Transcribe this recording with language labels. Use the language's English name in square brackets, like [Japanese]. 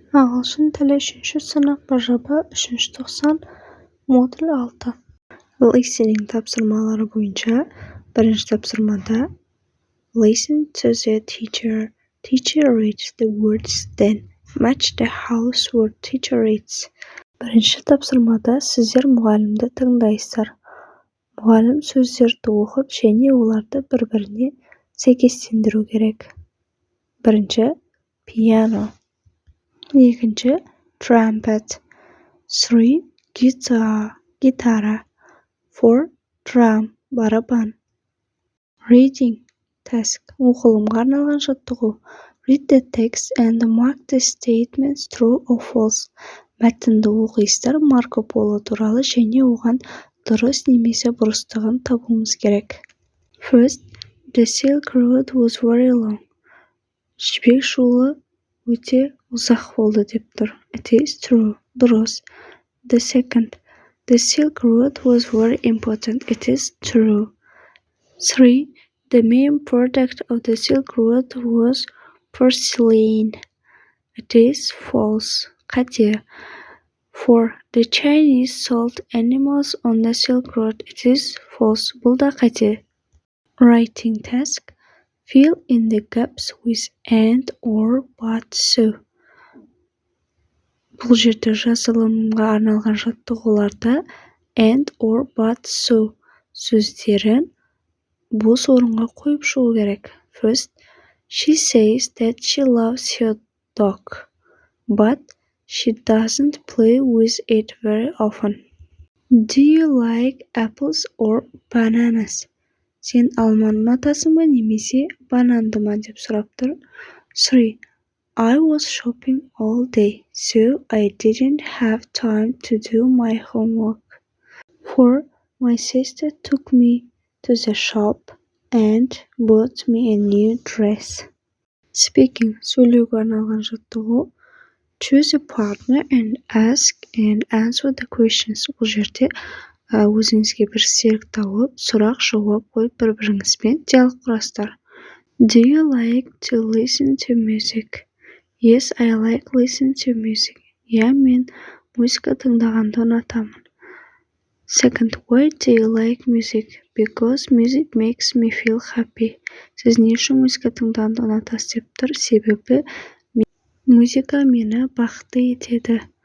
[Kazakh] Ағылшын тілі 3-ші сынып бажабы 3-ші тоқсан модуль 6. [English] Listening [Kazakh] тапсырмалары бойынша бірінші тапсырмада [English] Listen to the teacher. Teacher reads the words, then match the house word teacher reads. [Kazakh] Бірінші тапсырмада сіздер мұғалімді тыңдайсыздар. Мұғалім сөздерді оқып, және оларды бір-біріне сәйкестендіру керек. Бірінші piano. Екінші trumpet. 3 гитара. 4 drum барабан. [English] Reading task. [Kazakh] Оқылымға арналған жаттығу. [English] Read the text and mark the statements true or false. [Kazakh] Мәтінді оқисыздар, Марко Поло туралы және оған дұрыс немесе бұрыстығын табуымыз керек. [English] First, the Silk Road was very long. [Kazakh] Жібек жолы өте ұзақ болды деп тұр. [English] It is true. [Kazakh] Дұрыс. [English] The second, the Silk Road was very important. It is true. 3. The main product of the Silk Road was porcelain. It is false. [Kazakh] Қате. [English] 4. The Chinese sold animals on the Silk Road. It is false. [Kazakh] Бұл да қате. [English] Writing task. Fill in the gaps with and or but so. [Kazakh] Бұл жерде жазылымға арналған жаттығуларда [English] and or but so [Kazakh] сөздерін бос орынға қойып шығу керек. [English] First, she says that she loves her dog, but she doesn't play with it very often. Do you like apples or bananas? [Kazakh] Сен алманы ұнатасың ба немесе бананды ма деп сұрап тұр. 3. [English] I was shopping all day, so I didn't have time to do my homework. 4. My sister took me to the shop and bought me a new dress. Speaking. [Kazakh] Сөйлеуге арналған жаттығу. [English] Choose a partner and ask and answer the questions. [Kazakh] Бұл жерде өзіңізге бір серік тауып, сұрақ жауап қойып бір-біріңізбен диалог құрасыздар. [English] Do you like to listen to music? Yes, I like listen to music. [Kazakh] Я, мен музыка тыңдағанды ұнатамын. [English] Second, why do you like music? Because music makes me feel happy. [Kazakh] Сіз не үшін музыка тыңдағанды ұнатасыз деп тұр? Себебі музыка мені бақытты етеді.